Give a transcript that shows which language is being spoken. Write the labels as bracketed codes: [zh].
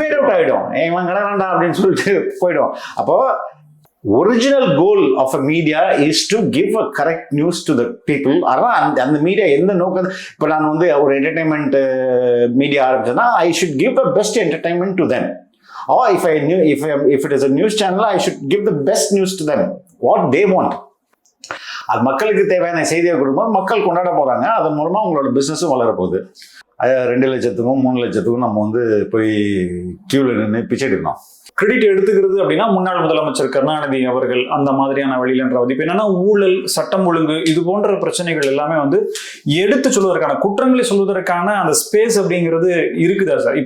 [ta] Fat out ஆயிடும். இவன் கிடக்காண்டா அப்படின்னு சொல்லிட்டு போயிடும். அப்போ [en] Original goal of a media is to give a correct news to the people. [ta] அதான் அந்த மீடியா எந்த நோக்கம். இப்போ நான் வந்து ஒரு entertainment media ஆரம்பிச்சேன்னா [en] I should give the best entertainment to them. Or if it is a news channel, I should give the best news to them, what they want. [ta] அது மக்களுக்கு தேவையான செய்தியை கொடுக்கும்போது மக்கள் கொண்டாட போறாங்க. அதன் மூலமா உங்களோட பிசினஸும் வளர போகுது. 2 லட்சத்துக்கும் 3 லட்சத்துக்கும் நம்ம வந்து போய் கியூல நின்று பிச்சை எடுக்கணும். கிரெடிட் எடுத்துக்கிறது அப்படின்னா முன்னாள் முதலமைச்சர் கருணாநிதி அவர்கள் அந்த மாதிரியான வழியிலன்ற இப்ப என்னன்னா ஊழல், சட்டம் ஒழுங்கு இது போன்ற பிரச்சனைகள் எல்லாமே வந்து எடுத்து சொல்வதற்கான, குற்றங்களை சொல்வதற்கான அந்த ஸ்பேஸ் அப்படிங்கிறது இருக்குதா சார்?